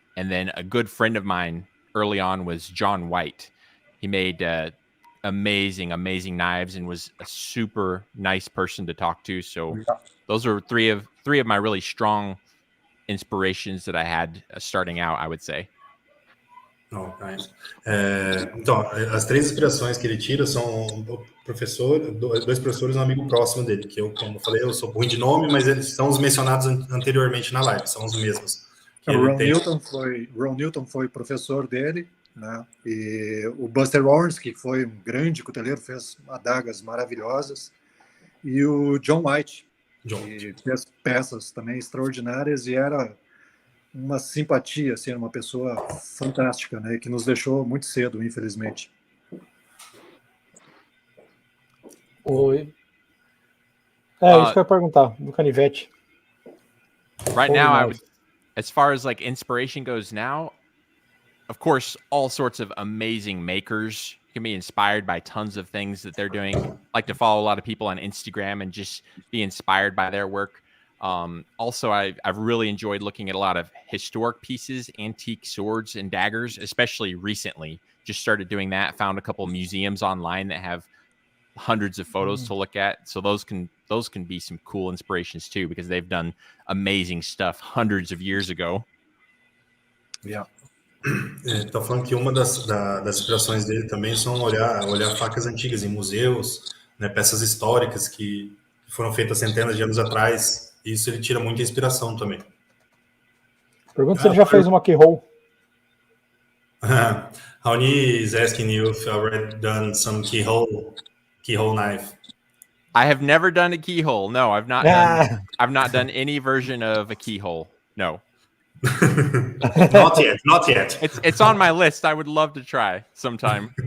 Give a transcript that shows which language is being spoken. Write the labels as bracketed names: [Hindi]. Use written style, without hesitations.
[English] And then a good friend of mine early on was John White. He made amazing knives and was a super nice person to talk to. So those are three of my really strong inspirations that I had starting out, I would say. Oh, nice. [Portuguese] Então, as 3 inspirações que ele tira são o professor, 2 professores e um amigo próximo dele, que eu, como eu falei, eu sou ruim de nome, mas eles são os mencionados anteriormente na live, são os mesmos. Ron Newton foi professor dele, né? E o Buster Owens, que foi um grande cuteleiro, fez adagas maravilhosas, e o John White, que fez peças também extraordinárias e era uma simpatia, assim, uma pessoa fantástica, né? Que nos deixou muito cedo, infelizmente. Oi. Isso que eu ia perguntar, do canivete. [English] Right now, I would, as far as like inspiration goes now, of course, all sorts of amazing makers can be inspired by tons of things that they're doing. I like to follow a lot of people on Instagram and just be inspired by their work. Also, I've really enjoyed looking at a lot of historic pieces, antique swords and daggers, especially recently. Just started doing that. Found a couple museums online that have hundreds of photos to look at. So those can be some cool inspirations too, because they've done amazing stuff hundreds of years ago. Yeah. [Portuguese] Tá falando que uma das inspirações dele também são olhar facas antigas em museus, né, peças históricas que foram feitas centenas de anos atrás. Isso ele tira muita inspiração também. Pergunta se ele já fez uma keyhole. [English] Raoni is asking you if you already done some keyhole knife. I have never done a keyhole. No, I've not done. I've not done any version of a keyhole. No. Not yet. It's on my list. I would love to try sometime.